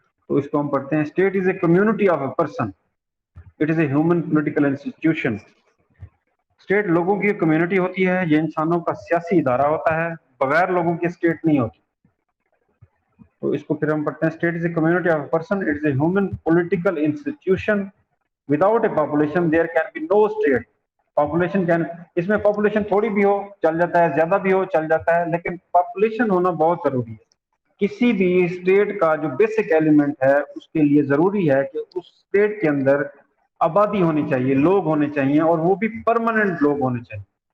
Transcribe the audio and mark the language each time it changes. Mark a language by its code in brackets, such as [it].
[ur] تو اس کو ہم پڑھتے ہیں [en] State is a community of a person, it is a human political institution. [ur] State لوگوں کی کمیونٹی ہوتی ہے، یہ انسانوں کا سیاسی ادارہ ہوتا ہے. بغیر لوگوں کی اسٹیٹ نہیں ہوتی. تو اس کو پھر ہم پڑھتے ہیں [en] State is a community of a person, it is a human political institution. Without a population there can be no state. [ur] Population can, اس میں پاپولیشن تھوڑی بھی ہو چل جاتا ہے، زیادہ بھی ہو چل جاتا ہے، لیکن پاپولیشن ہونا بہت ضروری ہے. کسی بھی اسٹیٹ کا جو بیسک ایلیمنٹ ہے اس کے لیے ضروری ہے کہ اس اسٹیٹ کے اندر آبادی ہونی چاہیے، لوگ ہونے چاہیے، اور وہ بھی پرماننٹ لوگ ہونے چاہیے.